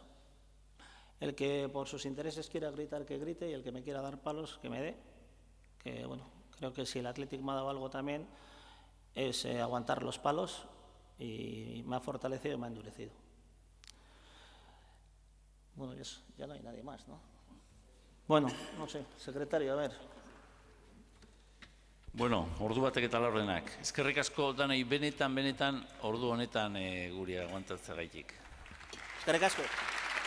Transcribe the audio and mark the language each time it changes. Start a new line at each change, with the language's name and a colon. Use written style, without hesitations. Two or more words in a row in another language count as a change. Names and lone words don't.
Spanish: El que por sus intereses quiera gritar, que grite, y el que me quiera dar palos, que me dé, que bueno, creo que si el Athletic me ha dado algo también es aguantar los palos, y me ha fortalecido y me ha endurecido. Bueno, ya no hay nadie más, ¿no? Bueno, no sé, secretario, a ver.
Basque: Bueno, ordu batek eta laurdenak. Eskerrik asko danei benetan ordu honetan guri aguantatzea gaitik. Eskerrik asko.